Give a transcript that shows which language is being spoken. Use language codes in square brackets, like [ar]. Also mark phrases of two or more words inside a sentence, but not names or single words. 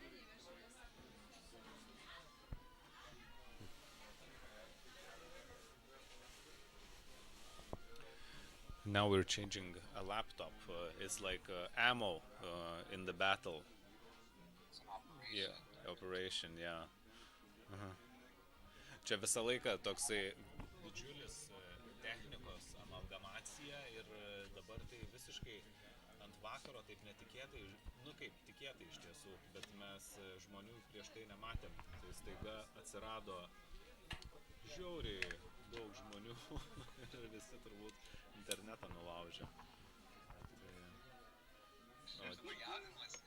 [en] Now we're changing a laptop. It's like ammo in the battle. It's an operation. Yeah, operation, yeah. [lt] Čia visą laiką toksai didžiulis technikos amalgamacija ir dabar tai visiškai ant vakaro taip netikėtai, nu kaip tikėtai iš tiesų, bet mes žmonių prieš tai nematėm. Tai staiga atsirado žiauriai daug žmonių ir visi turbūt internetą nulaužė. [en] Just look out and listen.